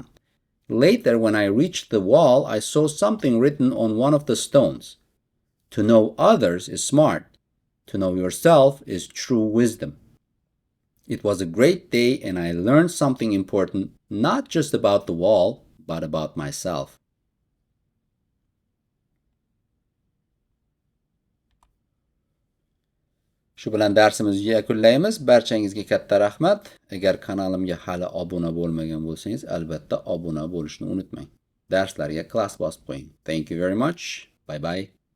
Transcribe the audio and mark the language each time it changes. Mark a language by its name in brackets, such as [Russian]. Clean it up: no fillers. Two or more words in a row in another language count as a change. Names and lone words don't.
[English] Later, when I reached the wall, I saw something written on one of the stones. To know others is smart. To know yourself is true wisdom. It was a great day, and I learned something important, not just about the wall, but about myself. [Uzbek] Shu bilan darsimizni yakunlaymiz. Barchangizga katta rahmat. Agar kanalimga hali obuna bo'lmagan bo'lsangiz, albatta obuna bo'lishni unutmang. Darslarga klass bosib qo'ying. [English] Thank you very much. Bye bye.